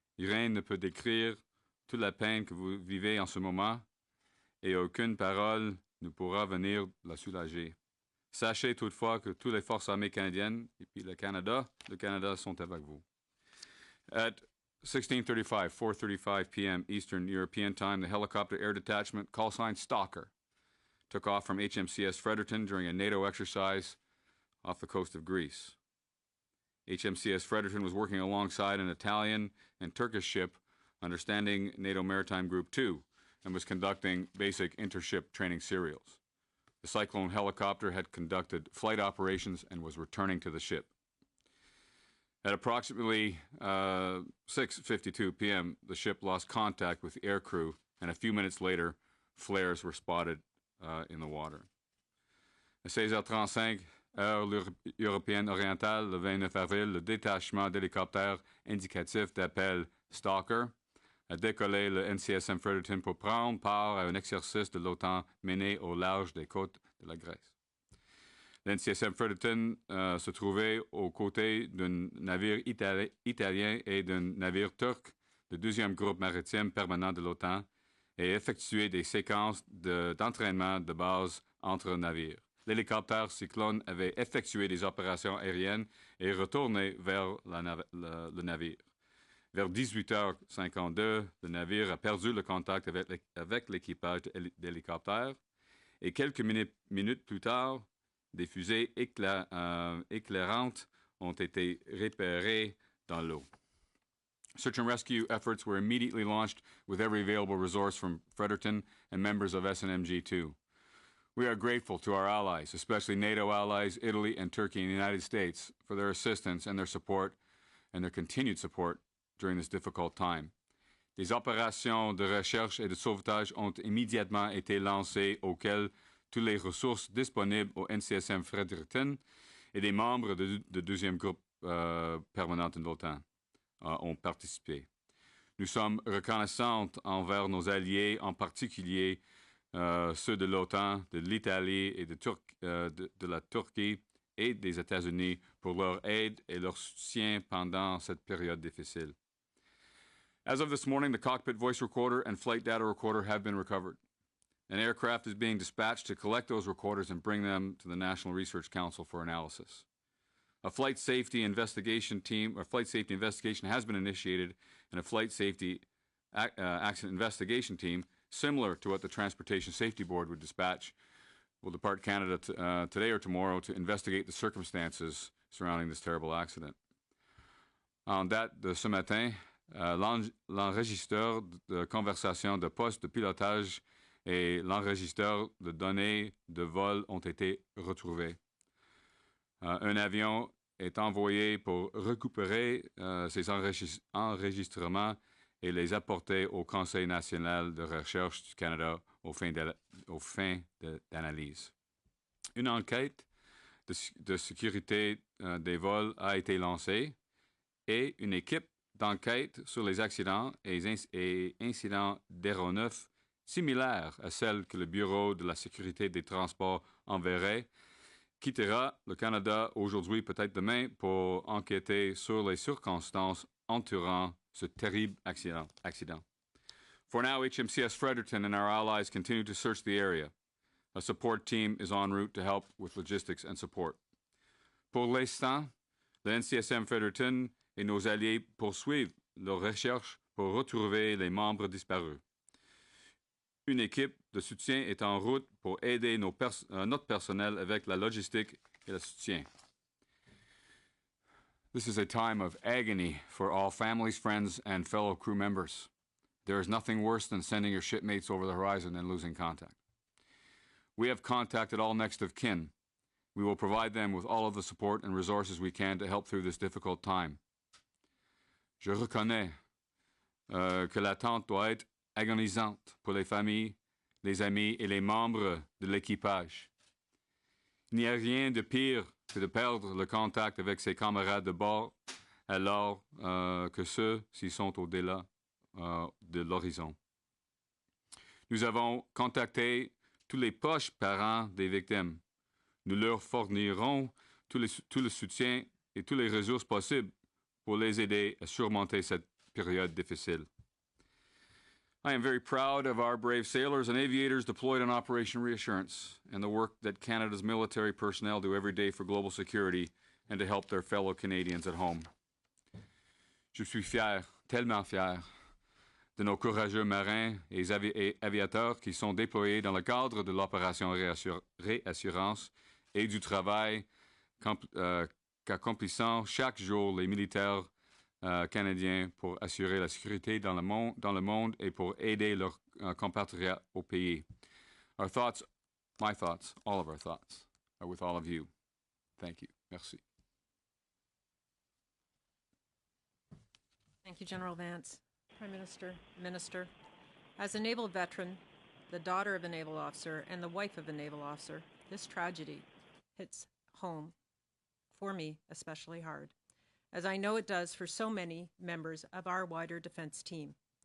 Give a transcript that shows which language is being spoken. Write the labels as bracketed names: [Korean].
[French] Rien ne peut décrire toute la peine que vous vivez en ce moment et aucune parole ne pourra venir la soulager. Sachez toutefois que toutes les forces armées canadiennes et puis le Canada sont avec vous. [English] At 4:35 p.m. Eastern European Time, the helicopter air detachment, call sign Stalker, took off from HMCS Fredericton during a NATO exercise off the coast of Greece. HMCS Fredericton was working alongside an Italian and Turkish ship understanding NATO Maritime Group 2 and was conducting basic intership training serials. The Cyclone helicopter had conducted flight operations and was returning to the ship. At approximately 6:52 p.m., the ship lost contact with the aircrew, and a few minutes later, flares were spotted in the water. [French] À 16h35, heure européenne orientale, le 29 avril, le détachement d'hélicoptères indicatif d'appel Stalker a décollé le NCSM Fredericton pour prendre part à un exercice de l'OTAN mené au large des côtes de la Grèce. L'NCSM Fredericton se trouvait aux côtés d'un navire italien et d'un navire turc du 2e groupe maritime permanent de l'OTAN et effectuait des séquences d'entraînement de base entre navires. L'hélicoptère Cyclone avait effectué des opérations aériennes et retourné vers le navire. Vers 18h52, le navire a perdu le contact avec l'équipage d'hélicoptère et quelques minutes plus tard, des fusées éclairantes ont été repérées dans l'eau. [English] Search and rescue efforts were immediately launched with every available resource from Fredericton and members of SNMG-2. We are grateful to our allies, especially NATO allies, Italy and Turkey and the United States, for their assistance and their support and their continued support during this difficult time. [French] Des opérations de recherche et de sauvetage ont immédiatement été lancées auxquelles toutes les ressources disponibles au NCSM Fredericton et des membres du 2e groupe permanent de l'OTAN ont participé. Nous sommes reconnaissants envers nos alliés, en particulier ceux de l'OTAN, de l'Italie et de la Turquie et des États-Unis pour leur aide et leur soutien pendant cette période difficile. [English] As of this morning, the cockpit voice recorder and flight data recorder have been recovered. An aircraft is being dispatched to collect those recorders and bring them to the National Research Council for analysis. A flight safety investigation has been initiated, and a flight safety accident investigation team, similar to what the Transportation Safety Board would dispatch, will depart Canada today or tomorrow to investigate the circumstances surrounding this terrible accident. [French] En date de ce matin, l'enregistreur de conversation de poste de pilotage et l'enregistreur de données de vol ont été retrouvés. Un avion est envoyé pour récupérer ces enregistrements et les apporter au Conseil national de recherche du Canada aux fins d'analyse. Une enquête de sécurité des vols a été lancée et une équipe d'enquête sur les accidents et incidents d'aéronefs similaires à celle que le Bureau de la sécurité des transports enverrait quittera le Canada aujourd'hui, peut-être demain, pour enquêter sur les circonstances entourant ce terrible accident. [English] For now, HMCS Fredericton and our allies continue to search the area. A support team is en route to help with logistics and support. [French] Pour l'instant, le NCSM Fredericton et nos alliés poursuivent leurs recherches pour retrouver les membres disparus. Une équipe de soutien est en route pour aider notre personnel avec la logistique et le soutien. [English] This is a time of agony for all families, friends, and fellow crew members. There is nothing worse than sending your shipmates over the horizon and losing contact. We have contacted all next of kin. We will provide them with all of the support and resources we can to help through this difficult time. [French] Je reconnais que l'attente doit être agonisante pour les familles, les amis et les membres de l'équipage. Il n'y a rien de pire que de perdre le contact avec ses camarades de bord alors que ceux-ci sont au-delà de l'horizon. Nous avons contacté tous les proches parents des victimes. Nous leur fournirons tout le soutien et toutes les ressources possibles pour les aider à surmonter cette période difficile. [English] I am very proud of our brave sailors and aviators deployed on Operation Reassurance and the work that Canada's military personnel do every day for global security and to help their fellow Canadians at home. [French] Je suis fier, tellement fier, de nos courageux marins et aviateurs qui sont déployés dans le cadre de l'opération Réassurance et du travail qu'accomplissent chaque jour les militaires canadiens pour assurer la sécurité dans le monde et pour aider leurs compatriotes au pays. [English] Our thoughts, my thoughts, all of our thoughts are with all of you. Thank you. [French] Merci. [English] Thank you, General Vance. Prime Minister, Minister, as a naval veteran, the daughter of a naval officer, and the wife of a naval officer, this tragedy hits home, for me especially hard, as I know it does for so many members of our wider defense team.